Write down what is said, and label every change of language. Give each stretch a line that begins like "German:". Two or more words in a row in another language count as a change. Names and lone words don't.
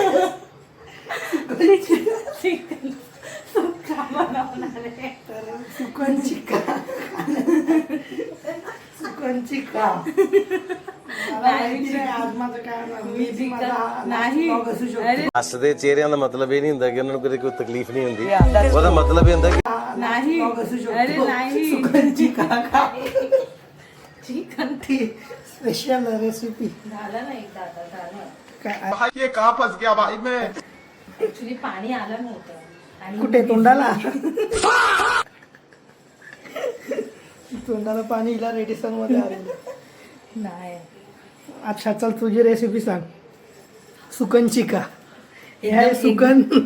Marathi: चिकन सुक्का बनवणार आहे. तर सुकन चिक्का सुकन चिक्का आज माझं काय नाही. अरे
Punjabi: ਹੱਸਦੇ ਚਿਹਰਿਆਂ ਦਾ ਮਤਲਬ ਇਹ ਨਹੀਂ ਹੁੰਦਾ ਕਿ ਉਹਨਾਂ ਨੂੰ ਕਦੇ ਕੋਈ ਤਕਲੀਫ ਨਹੀਂ ਹੁੰਦੀ ਉਹਦਾ ਮਤਲਬ ਇਹ ਹੁੰਦਾ ਕਿ
Marathi: नाही. अरे नाही. सुकन चिक्का चिकन
English: special recipe
Marathi: झालं नाही दादा झालं. काय
Hindi: ये कहाँ फंस गया भाई मैं।
Marathi: ऍक्च्युली पाणी आलं नव्हतं आणि कुठे तोंडाला तोंडाला पाणी हिला रेडिसन मध्ये आलेलं. नाही. अच्छा चल तुझी रेसिपी सांग. सुकन चिक्का हे आहे सुकन.